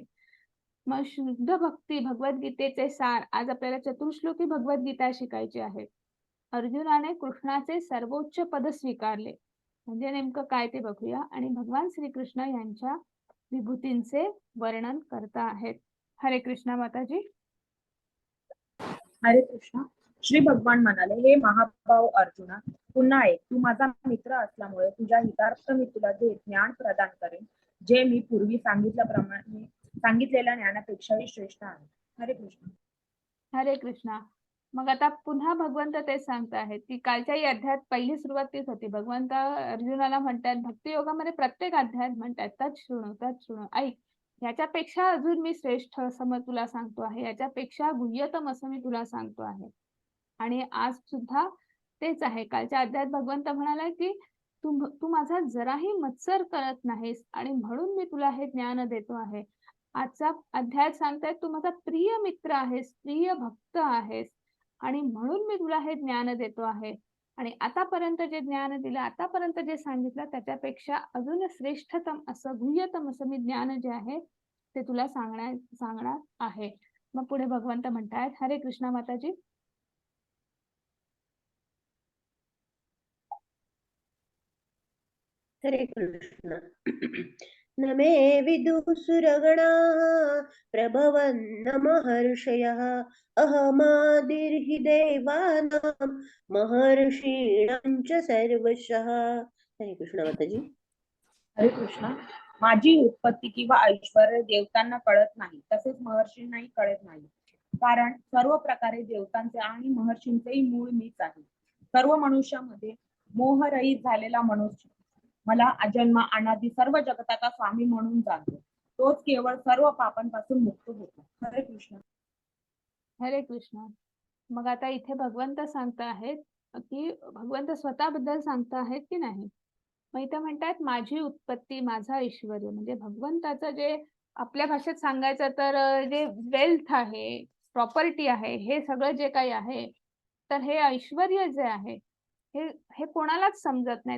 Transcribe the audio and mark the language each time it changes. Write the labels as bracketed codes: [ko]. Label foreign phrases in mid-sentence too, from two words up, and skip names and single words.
[mr] मग शुद्ध भक्ती भगवद्गीतेचे सार आज आपल्याला चतुश्लोकी भगवद्गीता शिकायची आहे. अर्जुनाने कृष्णाचे सर्वोच्च पद स्वीकारले. म्हणजे नेमकं काय ते बघूया आणि भगवान श्रीकृष्ण यांच्या विभूतींचे वर्णन करता आहेत. हरे कृष्णा माताजी. हरे कृष्ण. श्री भगवान म्हणाले, हे महाभाव अर्जुना, पुन्हा एक, तू माझा मित्र असल्यामुळे तुझ्या हितार्थ मी तुला जे ज्ञान प्रदान करेन, जे मी पूर्वी सांगितलेल्या ज्ञानापेक्षाही श्रेष्ठ आहे. हरे कृष्ण. हरे कृष्णा. मग आता पुन्हा भगवंत तेच सांगत आहेत, की कालच्याही अध्यायात पहिली सुरुवात तीच होती. भगवंत अर्जुनाला म्हणतात, भक्ती योगामध्ये प्रत्येक अध्यायात म्हणतात, [sa] तत् शृणु, [mr] ऐक. याच्यापेक्षा अजून मी श्रेष्ठ असं मग तुला सांगतो आहे. याच्यापेक्षा गुह्यतम असं मी तुला सांगतो आहे. आणि आज सुद्धा तेच आहे. कालच्या अध्यायात भगवंत म्हणाला, की तू माझा जराही मत्सर करत नाहीस आणि म्हणून मी तुला हे ज्ञान देतो आहे. आजचा अध्याय सांगतायत, तू माझा प्रिय मित्र आहेस, प्रिय भक्त आहेस आणि म्हणून मी तुला हे ज्ञान देतो आहे. आणि आतापर्यंत जे ज्ञान दिलं, आतापर्यंत जे सांगितलं त्याच्यापेक्षा अजून श्रेष्ठतम असं, गुह्यतम असं मी ज्ञान जे आहे ते तुला सांगणार आहे. मग पुढे भगवंत म्हणतायत, हरे कृष्णा माताजी. हरे कृष्ण. [sa] न मे विदुसुरगणाः प्रभवन्न महर्षयः अहमादिर्हि देवानां महर्षीणां च सर्वशः. [mr] हरे कृष्ण माताजी. हरे कृष्ण. माझी उत्पत्ती किंवा ऐश्वर्य देवतांना कळत नाही, तसेच महर्षींनाही कळत नाही. कारण सर्व प्रकारे देवतांचे आणि महर्षींचेही मूळ मीच आहे. सर्व मनुष्यामध्ये मोहरहित झालेला मनुष्य मला अजन्म अनादि सर्व जगताचा स्वामी म्हणून जाणतो. तोच केवळ सर्व पापांपासून मुक्त होतो. हरे कृष्ण. हरे कृष्ण. मग आता इथे भगवंत सांगत आहेत, की भगवंत स्वतःबद्दल सांगत आहेत की नाही. मग इथे म्हणतात, माझी उत्पत्ती, माझा ऐश्वर्य, म्हणजे भगवंताचं जे आपल्या भाषेत सांगायचं तर जे वेल्थ आहे, प्रॉपर्टी आहे, हे सगळं जे काही आहे, तर हे ऐश्वर्य जे आहे, हे हे कोणालाच समजत नाही.